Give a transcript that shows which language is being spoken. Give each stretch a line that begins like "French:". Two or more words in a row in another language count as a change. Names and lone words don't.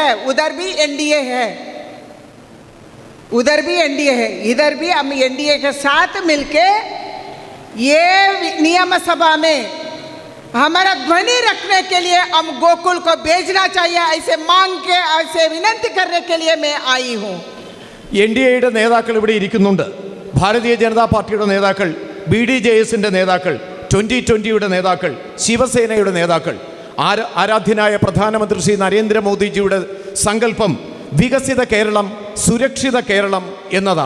Hindi: उधर भी NDA है, उधर भी NDA है, इधर भी हम NDA के साथ मिलके ये नियम सभा में हमारा ध्वनि रखने के लिए हम गोकुल को भेजना चाहिए. ऐसे मांग के, ऐसे विनती करने के लिए मैं आई हूँ.
Malayalam: NDAയുടെ നേതാക്കൾ ഇവിടെ ഇരിക്കുന്നുണ്ട്. ഭാരതീയ ജനതാ പാർട്ടിയുടെ നേതാക്കൾ, BDJSന്റെ നേതാക്കൾ, 2020യുടെ നേതാക്കൾ, ശിവസേനയുടെ നേതാക്കൾ. ആരാധ്യനായ പ്രധാനമന്ത്രി ശ്രീ നരേന്ദ്രമോദിജിയുടെ സങ്കല്പം വികസിത കേരളം, സുരക്ഷിത കേരളം എന്നതാണ്.